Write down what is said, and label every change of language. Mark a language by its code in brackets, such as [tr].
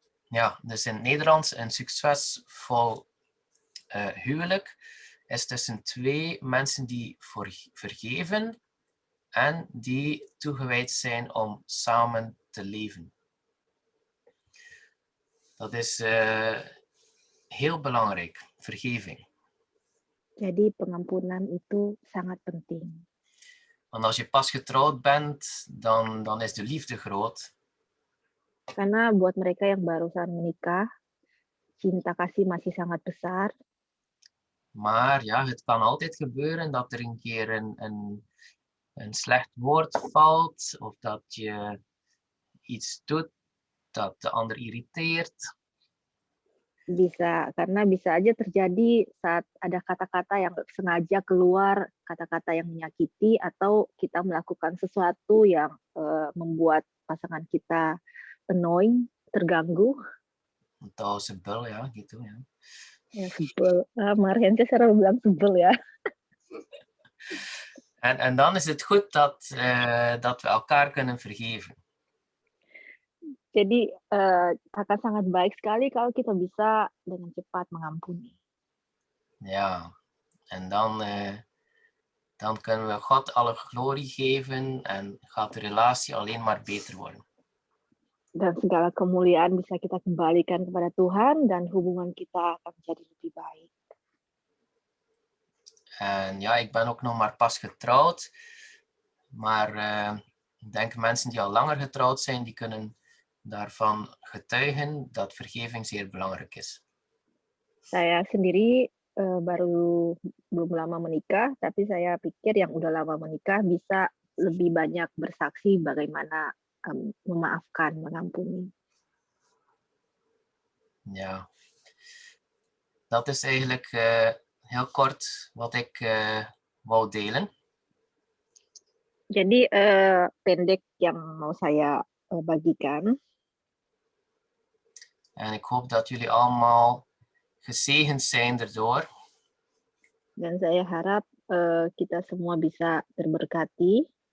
[nl] Ja, dus in het Nederlands een succesvol huwelijk is tussen twee mensen die vergeven en die toegewijd zijn om samen te leven. Dat is heel belangrijk, vergeving. [id] Jadi pengampunan itu sangat penting. [nl] Want als je pas getrouwd bent, dan is de liefde groot. [id] Karena buat mereka yang barusan menikah, cinta kasih masih sangat besar. [nl] Maar ja, het kan altijd gebeuren dat er een keer een slecht woord valt, of dat je iets doet dat de ander irriteert. [id] Karena bisa aja terjadi saat ada kata-kata yang sengaja keluar, kata-kata yang menyakiti, atau kita melakukan sesuatu yang membuat pasangan kita annoying, terganggu. Atau sebel ya, gitu ya. Ya sebel. Marianne sering bilang sebel ya. [nl] En dan is het goed dat we elkaar kunnen vergeven. [id] Jadi akan sangat baik sekali kalau kita bisa dengan cepat mengampuni. [nl] Ja, en dan kunnen we God alle glorie geven en gaat de relatie alleen maar beter worden. [id] Dan segala kemuliaan bisa kita kembalikan kepada Tuhan dan hubungan kita akan menjadi lebih baik. [nl] En ja, ik ben ook nog maar pas getrouwd, maar ik denk mensen die al langer getrouwd zijn, die kunnen daarvan getuigen dat vergeving zeer belangrijk is. [id] Saya sendiri baru belum lama menikah, tapi saya pikir yang udah lama menikah bisa lebih banyak bersaksi bagaimana memaafkan, mengampuni. [nl] Ja, dat is eigenlijk heel kort wat ik wou delen. [id] Jadi pendek yang mau saya bagikan. [nl] En ik hoop dat jullie allemaal gezegend zijn erdoor. [id] Dan saya harap kita semua bisa terberkati.